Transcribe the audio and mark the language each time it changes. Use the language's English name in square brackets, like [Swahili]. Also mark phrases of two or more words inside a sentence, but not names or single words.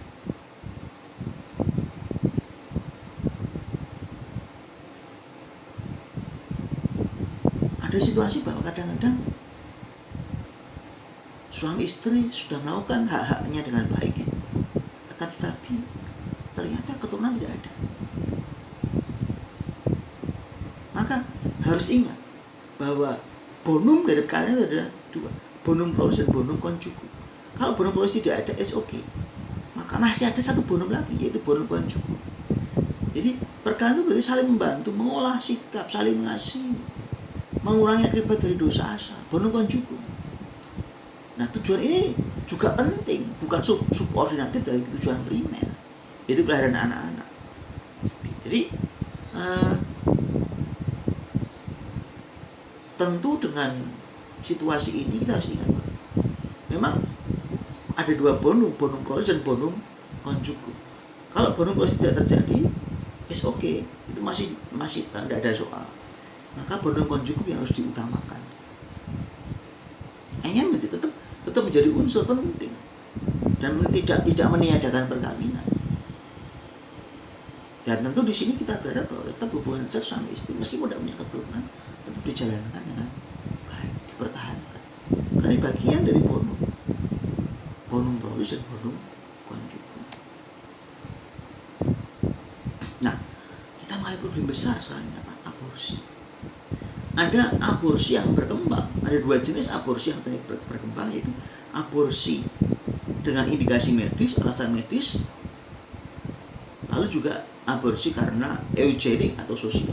[Indonesian] Ada situasi bahwa kadang-kadang suami istri sudah melakukan hak-haknya dengan baik, akan tetapi ternyata keturunan tidak ada. harus ingat bahwa bonum dari perkawinan itu ada dua, [Latin] bonum prolus dan bonum conjugal. [Indonesian] Kalau [Latin] bonum prolus [Indonesian] tidak ada, [English] is okay, [Indonesian] maka masih ada satu bonum lagi, yaitu [Latin] bonum conjugal. [Indonesian] Jadi perkawinan itu berarti saling membantu, mengolah sikap, saling mengasihi, mengurangi akibat dari dosa asal, [Latin] bonum conjugal. [Indonesian] Nah, tujuan ini juga penting, bukan subordinatif dari tujuan primer, yaitu kelahiran anak-anak. Jadi tentu dengan situasi ini kita harus ingat bahwa memang ada dua [Latin] bonum prolus [Indonesian] dan [Latin] bonum conjugal. [Indonesian] Kalau [Latin] bonum prolus [Indonesian] tidak terjadi, [English] is okay, [Indonesian] itu masih tidak ada soal. Maka [Latin] bonum conjugal [Indonesian] yang harus diutamakan. Hanya tetap menjadi unsur penting dan tidak meniadakan perkawinan. Dan tentu di sini kita berharap bahwa tetap hubungan seks suami istri meskipun tidak punya keturunan tetap dijalankan dengan baik, dipertahankan. Karena bagian dari [Latin] bonum prolus [Indonesian] dan [Latin] bonum conjugal. [Indonesian] Nah, kita mulai problem besar soalnya apa? Aborsi. Ada aborsi yang berkembang, ada dua jenis aborsi yang berkembang, yaitu aborsi dengan indikasi medis, alasan medis, lalu juga aborsi karena eugenik atau sosial.